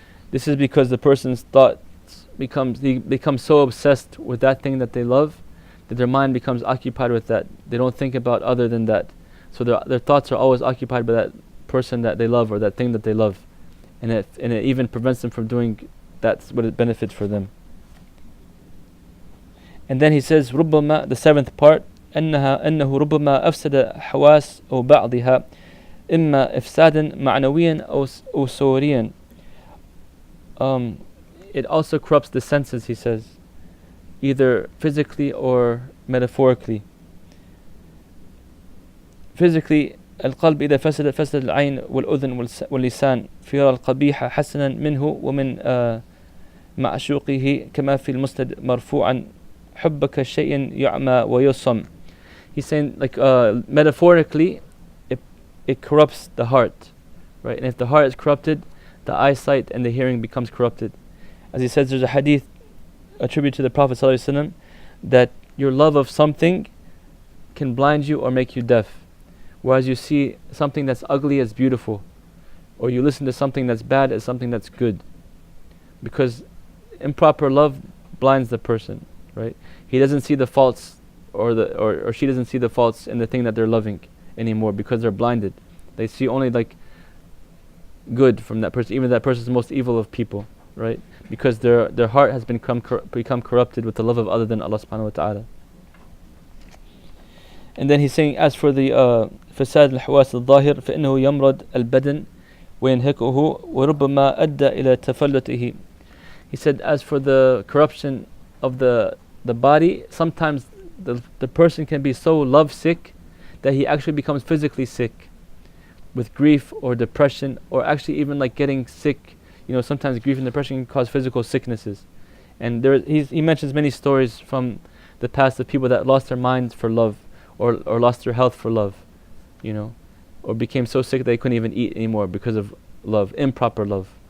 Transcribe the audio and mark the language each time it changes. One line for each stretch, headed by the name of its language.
English: This is because the person's thoughts become so obsessed with that thing that they love that their mind becomes occupied with that. They don't think about other than that. So their thoughts are always occupied by that person that they love or that thing that they love. And it even prevents them from doing that's what it benefits for them. And then he says,
Arabic: ربما,
English: the 7th part,
Arabic: أنه ربما أفسد حواس أو بعضها إما إفسادا معنويا أو صوريا.
English: It also corrupts the senses, he says, either physically or metaphorically. Physically,
Arabic: القلب إذا فسد العين والأذن واللسان فيرى القبيح حسنا منه ومن معشوقه كما في المسند مرفوعا حبك شيء يعمى ويصم.
English: He's saying metaphorically it corrupts the heart, right? And if the heart is corrupted, the eyesight and the hearing becomes corrupted. As he says, there's a hadith attributed to the Prophet ﷺ that your love of something can blind you or make you deaf, whereas you see something that's ugly as beautiful, or you listen to something that's bad as something that's good, because improper love blinds the person, right? He doesn't see the faults, or she doesn't see the faults in the thing that they're loving anymore because they're blinded. They see only like good from that person, even that person is the most evil of people, right? Because their heart has become corrupted with the love of other than Allah subhanahu wa ta'ala. And then he's saying, as for the
Arabic: فساد الحواس الظاهر فإنه يمرض البدن وينهكه وربما أدى إلى تفلته.
English: He said, as for the corruption of the body, sometimes the person can be so lovesick that he actually becomes physically sick with grief or depression, or actually even like getting sick. You know, sometimes grief and depression can cause physical sicknesses. And he mentions many stories from the past of people that lost their minds for love, or lost their health for love, you know, or became so sick they couldn't even eat anymore because of love, improper love.